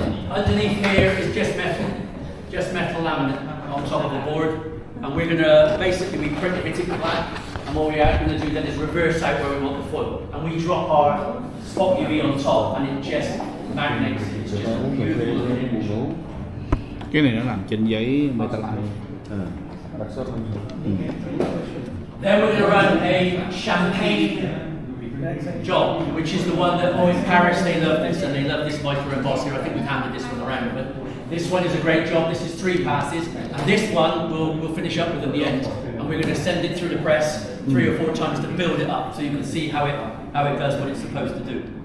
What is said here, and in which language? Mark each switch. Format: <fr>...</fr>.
<en>Underneath here is just metal laminate on top of the board, and we're going to basically we print it black, and what we are going to do then is reverse out where we want the foil, and we drop our spot UV on top, and it just magnates it. It's just a beautiful looking image.</en> <vi>Cái này nó làm trên giấy metallite.</vi> <en>Then we're going to run a champagne job, which is the one that in Paris they love this, and they love this micro emboss here. I think we've handed this one around, but this one is a great job. This is 3 passes, and this one we'll finish up with at the end, and we're going to send it through the press 3 or 4 times to build it up, so you can see how it does what it's supposed to do.</en>